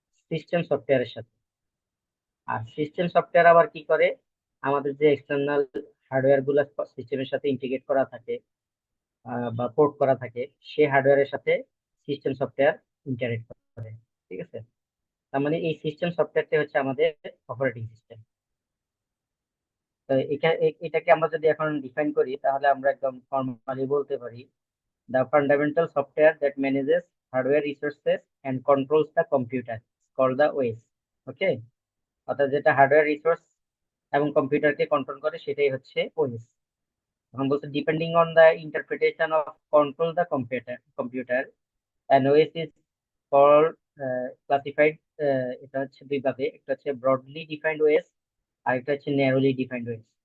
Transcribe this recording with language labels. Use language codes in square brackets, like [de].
[bn] System সফটওয়্যারের সাথে। আর system software আবার কি করে, আমাদের যে এক্সটার্নাল হার্ডওয়্যার গুলো সিস্টেমের সাথে ইন্টিগ্রেট করা থাকে বা পোর্ট করা থাকে, সেই হার্ডওয়্যারের সাথে সিস্টেম সফটওয়্যার ইন্টারেক্ট করে। ঠিক আছে? তার মানে এই সিস্টেম সফটওয়্যারটা হচ্ছে আমাদের অপারেটিং সিস্টেম। তো এটাকে আমরা যদি এখন ডিফাইন করি, তাহলে আমরা একদম ফর্মালি বলতে পারি, [en] the fundamental software that manages hardware resources and controls the computer is called the OS. [bn] ওকে, অর্থাৎ যেটা হার্ডওয়্যার রিসোর্স এবং কম্পিউটারকে কন্ট্রোল করে সেটাই হচ্ছে ওএস। এখন বলছে [en] Depending on the interpretation of control the computer and OS is called classified. [bn] এটা হচ্ছে দুই ভাবে, একটা হচ্ছে ব্রডলি ডিফাইন্ড ওএস আর একটা হচ্ছে ন্যারোলি ডিফাইন্ড ওএস।